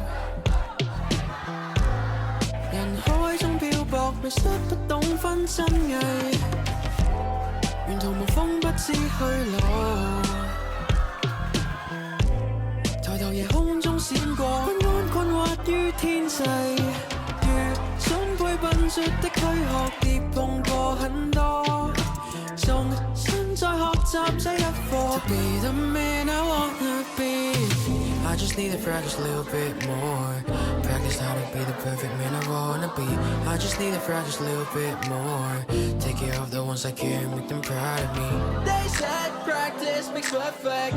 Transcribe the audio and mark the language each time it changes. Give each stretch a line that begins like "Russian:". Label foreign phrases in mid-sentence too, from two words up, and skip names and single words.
Cantonese: 人海中漂泊，迷失不懂分真偽，沿途無風不知去路。抬頭夜空中閃過，不安困惑於天際。如總會笨拙的軀殼，跌碰過很多，重新再學習這一課。
English: To be the man I wanna be, I just need to practice a little bit more. Practice how to be the perfect man I wanna be. I just need to practice a little bit more. Take care of the ones I care and make them proud of me. They said practice makes perfect.